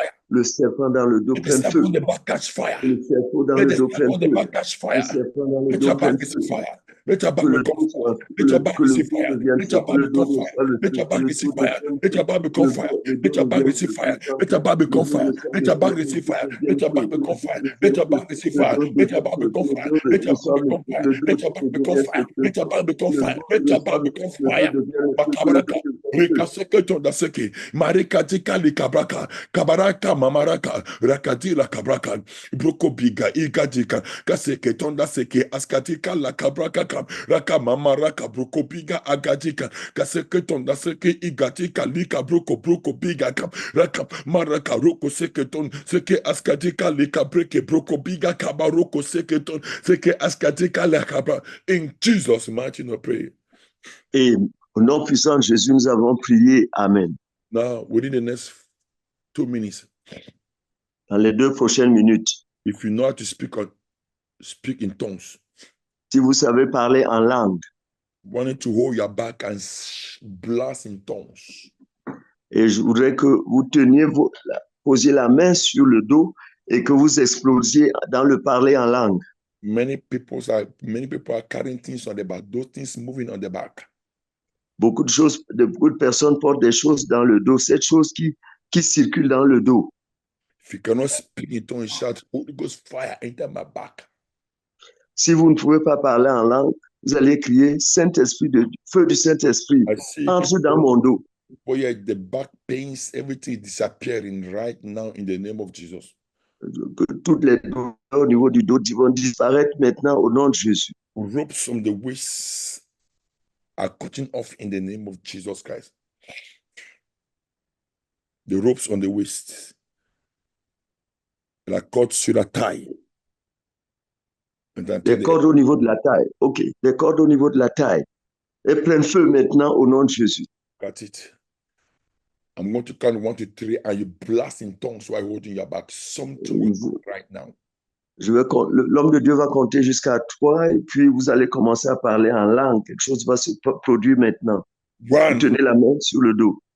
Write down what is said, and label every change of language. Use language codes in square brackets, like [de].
[fr] Le serpent dans le dos plein de feu. Le serpent dans le dos plein de feu. Le serpent dans le dos plein de feu. [en] Let your back become fire. Let your back receive fire. Let your back become fire. Let your back receive fire. Let your back become fire. Let your back receive fire. Let your back become fire. Let your back receive fire. Let your back become fire. Let your back receive fire. Let your back become fire. Let your back become fire. Let your back become fire. Let your back become fire. Let your back become fire. Makabaraka. Rekaseke tondaseke. Marikatika likabraka. Kabaraka mamaraka. Rakati la kabraka. Broko biga igadika. Kaseke tondaseke. Askatika la kabraka. Raka mama raka broko biga agadika kaseke tonda seke igatika lika broko biga kam raka maraka roko seke ton seke askatika lika breke broko biga kabaroko seke ton seke askatika la kabra. In Jesus' mighty name, pray. [fr] Et au nom puissant de Jésus, nous avons prié. Amen. [en] Now, within the next 2 minutes, [fr] dans les 2 prochaines minutes, [en] if you know how to speak in tongues, [fr] si vous savez parler en langue, [en] wanting to hold your back and blast in tongues. [fr] Et je voudrais que vous posiez la main sur le dos et que vous explosiez dans le parler en langue. [en] Many people are carrying things on the back. Those things moving on the back. [fr] Beaucoup de personnes portent des choses dans le dos. Cette chose qui circule dans le dos. [en] If you cannot speak in tongues, shout, Holy Ghost fire enter my back. [fr] Si vous ne pouvez pas parler en langue, vous allez crier Saint-Esprit, feu du Saint-Esprit, entre dans mon dos. [en] Oh yeah, the back pains, everything is disappearing right now in the name of Jesus. [fr] Toutes les douleurs au niveau du dos vont disparaître maintenant au nom de Jésus. [en] Ropes from the waist are cutting off in the name of Jesus Christ. The ropes on the waist, [fr] la corde sur la taille. Les cordes au niveau de la taille. OK. Les cordes au niveau de la taille. Et plein feu maintenant au nom de Jésus. [en] Got it. I'm going to count 1 to 3 and you blast in tongues while holding your back. Something will go right now. [fr] L'homme de Dieu va compter jusqu'à 3 et puis vous allez commencer à parler en langue. Quelque chose va se produire maintenant. Vous tenez la main sur le dos.